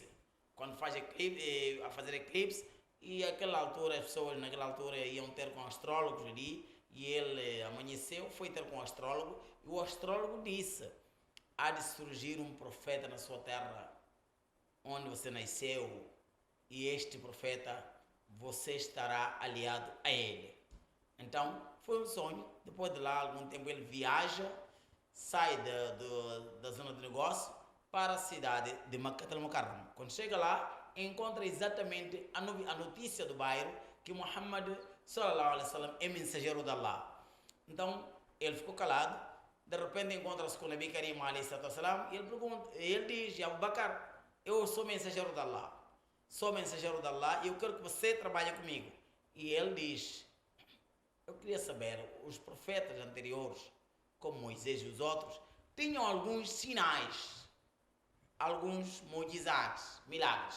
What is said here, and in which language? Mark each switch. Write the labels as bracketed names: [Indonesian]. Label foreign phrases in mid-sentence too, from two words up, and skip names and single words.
[Portuguese] Quando faz eclipse, a fazer eclipse, e naquela altura as pessoas iam ter com astrólogos ali, e ele amanheceu, foi ter com o astrólogo, e o astrólogo disse: há de surgir um profeta na sua terra, onde você nasceu, e este profeta, você estará aliado a ele. Então, foi um sonho. Depois de lá, algum tempo, ele viaja, sai da zona de negócio para a cidade de Makkah al-Mukarram. Quando chega lá, encontra exatamente a notícia do bairro que Muhammad [Arabic] صلى الله عليه وسلم [Portuguese] é mensageiro de Allah. Então, ele ficou calado de repente encontra-se com o [Arabic] نبي كريم عليه الصلاة والسلام, [Portuguese] e ele pergunta, ele diz, Abu Bakr, eu sou mensageiro de Allah. Sou mensageiro de Allah e eu quero que você trabalhe comigo. E ele diz, eu queria saber, os profetas anteriores, como Moisés e os outros, tinham alguns sinais, alguns mu'jizats, milagres.